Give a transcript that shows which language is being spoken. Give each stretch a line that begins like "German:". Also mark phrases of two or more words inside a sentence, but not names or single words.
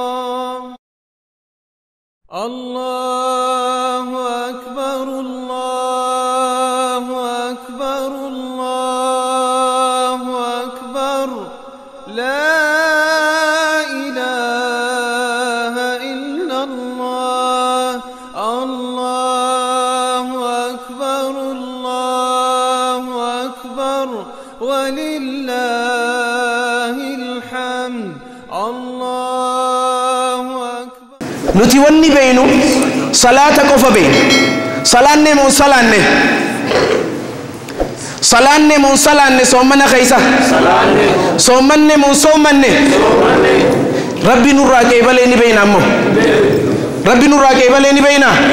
Arabic: الله أكبر الله أكبر الله أكبر لا إله إلا الله. الله أكبر الله أكبر ولله الحمد. الله أكبر.
Oromo: nuti wanni beenu salaata qofa beenu salaanne moo salaanne salaanne moo salaanne soomana keeysa soomanne moo soomanne rabbi nurraa qeebalee ni beeyna ammoo rabbi nurraa qeebalee ni beeyna